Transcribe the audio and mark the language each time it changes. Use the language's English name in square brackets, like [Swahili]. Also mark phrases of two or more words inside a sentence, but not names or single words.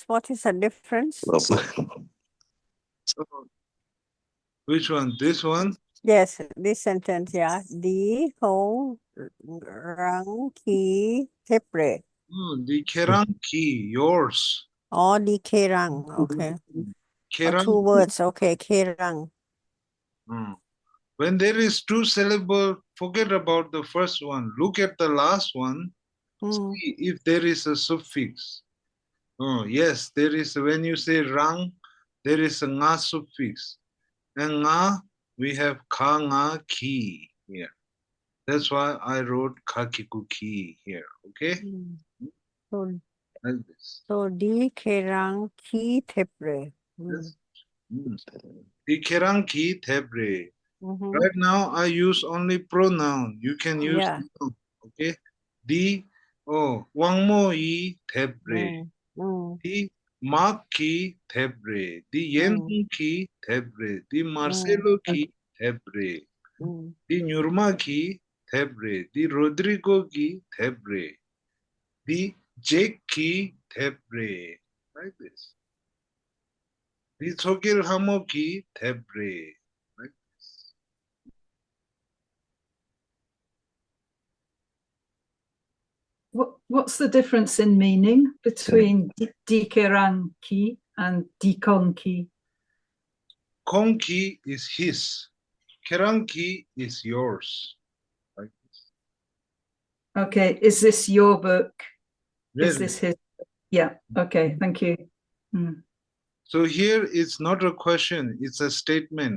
[English] What is the difference? Which one? This one? Yes, this sentence, yeah. [Dzongkha] Di kong rang ki tep re. Di kerang ki, yours. [English] Oh, [Dzongkha] di kerang. [English] Okay. Oh, Kerang. 2 words. Okay, kerang. When there is 2 syllables, forget about the first one. Look at the last one. See if there is a suffix. Yes, there is. When you say rang, there is a nga suffix. And nga, we have [Dzongkha] ka nga ki [English] here. That's why I wrote [Dzongkha] kakiku ki [English] here. Okay? Like this. [Dzongkha] So di kerang ki tep re. Di kerang ki tep re. [English] Right now, I use only pronoun. You can use noun. [Dzongkha] Okay? Di, wang mo yi tep re. Di Mark ki tep re. Di Yen ki tep re. Di Marcelo ki tep re. Di Nurma ki tep re. Di Rodrigo ki tep re. Di Jake ki tep re. [English] Like this. [Dzongkha] Di Sokil Hamo ki tep re. [English] Like this. What's the difference in meaning between [Dzongkha] di kerang ki [English] and [Dzongkha] di kong ki? Kong ki [English] is his. [Dzongkha] Kerang ki [English] is yours. Like this. Okay, is this your book? Yes. Is this his? Yeah, okay, thank you. So here it's not a question, it's a statement.